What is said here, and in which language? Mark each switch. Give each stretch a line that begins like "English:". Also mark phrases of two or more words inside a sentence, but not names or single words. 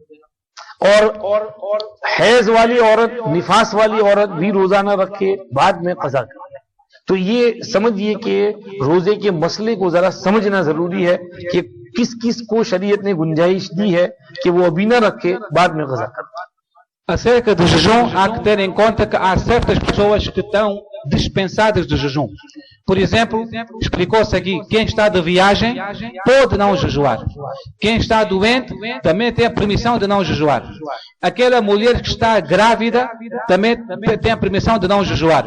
Hindi: और हैज वाली औरत, निफास वाली औरत भी रोजा न रखे, बाद में कज़ा कर। तो ये समझिए कि रोजे के मसले को जरा समझना जरूरी है कि किस किस को शरीयत ने गुंजाइश दी है कि वो अभी न रखे, बाद में कज़ा करे।
Portuguese: Acerca do jejum, há que ter em conta que há certas pessoas que estão dispensadas de jejum. Por exemplo, explicou-se aqui, quem está de viagem pode não jejuar. Quem está doente também tem a permissão de não jejuar. Aquela mulher que está grávida também tem a permissão de não jejuar.